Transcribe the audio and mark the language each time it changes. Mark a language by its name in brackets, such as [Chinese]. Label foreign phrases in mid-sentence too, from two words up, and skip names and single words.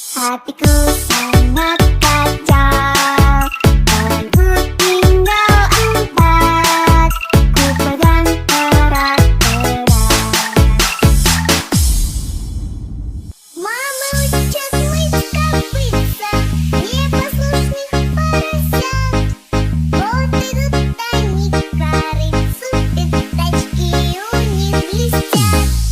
[Indonesian] hatiku sangat kacau. Balonku tinggal 4, ku pegang erat-erat. [Russian] Мама учит мыть копытца, непослушных поросят. Вот идут они к корыцу, пятачки у них блестят.